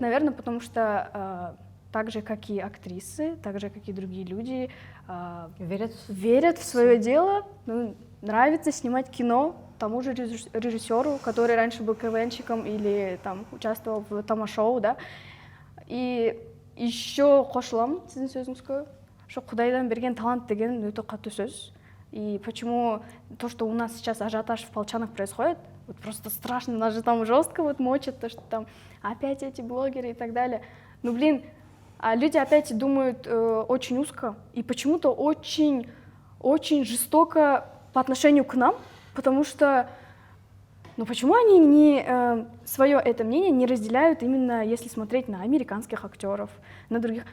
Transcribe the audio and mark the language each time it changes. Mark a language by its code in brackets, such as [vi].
[ru] Наверное, потому что так же, как и актрисы, так же, как и другие люди, верят в свое дело, нравится снимать кино тому же режиссеру, который раньше был КВНщиком или там участвовал в тома-шоу, да. И еще [kk] қосыламын сіздің сөзіңізге, что Құдайдан берген талант деген өте қатты сөз. [ru] И почему то, что у нас сейчас ажиотаж в Полчанах происходит, вот просто страшно, нас же там жестко вот мочат, то, что там опять эти блогеры и так далее. Ну, блин, А люди опять думают очень узко и почему-то очень, очень жестоко по отношению к нам, потому что, ну почему они не свое это мнение не разделяют именно если смотреть на американских актеров, на других?